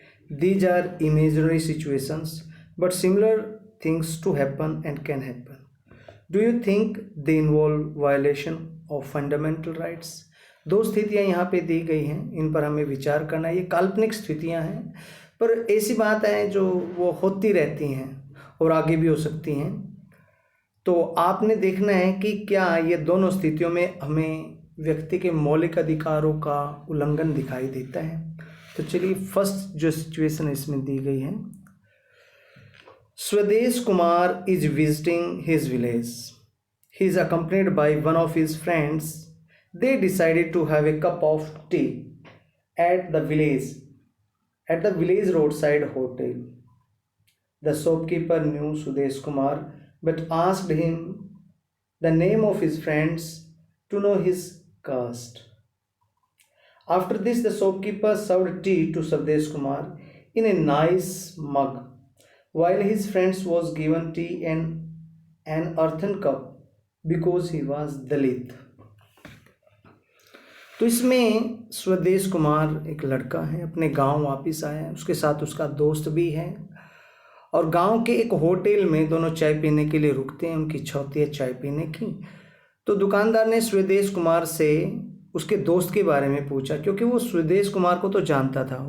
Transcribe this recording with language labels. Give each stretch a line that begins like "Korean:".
English: These are imaginary situations but similar things to happen and can happen. Do you think they involve violation of fundamental rights?
Hindi: दो स्थितियां यहाँ पे दी गई हैं, इन पर हमें विचार करना है। ये काल्पनिक स्थितियां हैं पर ऐसी बात है जो वो होती रहती हैं और आगे भी हो सकती हैं। तो आपने देखना है कि क्या ये दोनों स्थितियों में हमें व्यक्ति के मौलिक अधिकारों का उल्लंघन दिखाई देता है। तो चलिए फर्स्ट जो सिचुएशन इसमें दी गई है,
English: Swadesh Kumar is visiting his village. He is accompanied by one of his friends. They decided to have a cup of tea at the village roadside hotel. The shopkeeper knew Swadesh Kumar but asked him the name of his friends to know his caste. After this, the shopkeeper served tea to Swadesh Kumar in a nice mug, while his friends was given tea in an earthen cup because he was Dalit.
Hindi: तो इसमें स्वदेश कुमार एक लड़का है, अपने गांव वापस आया है, उसके साथ उसका दोस्त भी है और गांव के एक होटल में दोनों चाय पीने के लिए रुकते हैं। उनकी इच्छा होती है चाय पीने की। तो दुकानदार ने स्वदेश कुमार से उसके दोस्त के बारे में पूछा, क्योंकि वो स्वदेश कुमार को तो जानता था।